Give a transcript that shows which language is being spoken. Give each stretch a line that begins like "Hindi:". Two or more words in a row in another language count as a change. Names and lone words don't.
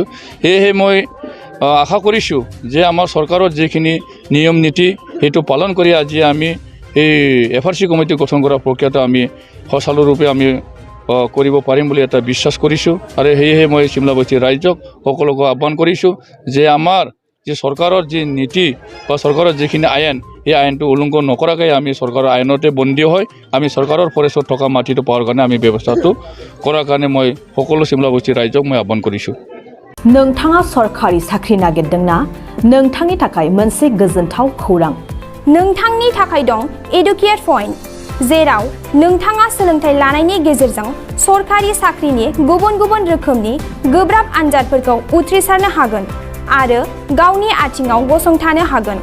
Assamese: সেয়েহে মই আশা কৰিছোঁ যে আমাৰ চৰকাৰৰ যিখিনি নিয়ম নীতি সেইটো পালন কৰি আজি আমি এই FRC কমিটি গঠন কৰা প্ৰক্ৰিয়াটো আমি সুচাৰুৰূপে আমি কৰিব পাৰিম বুলি এটা বিশ্বাস কৰিছোঁ, আৰু সেয়েহে মই চিমলা বস্তিৰ ৰাইজক সকলোকে আহ্বান কৰিছোঁ যে আমাৰ যে চৰকাৰৰ যি নীতি বা চৰকাৰৰ যিখিনি আইন, সেই আইনটো উলংঘন নকৰাকৈ আমি চৰকাৰৰ আইনতে বন্দী হৈ আমি চৰকাৰৰ ফৰেষ্টত থকা মাটিটো পোৱাৰ কাৰণে আমি ব্যৱস্থাটো কৰাৰ কাৰণে মই সকলো চিমলা বস্তিৰ ৰাইজক মই আহ্বান কৰিছোঁ।
Bodo: नोंथाङा सरकारि साख्रि नागिरदोंना? नोंथांनि थाखाय मोनसे गोजोनथाव खौरां। नोंथांनि थाखाय दं एडुकेट पॉइन्ट। जेराव नोंथाङा सोलोंथाइ लानायनि गेजेरजों सरखारि साख्रिनि गुबुन गुबुन रोखोमनि गोब्राब आनजादफोरखौ उथ्रिसारनो हागोन आरो गावनि आथिङाव गसंथानो हागोन।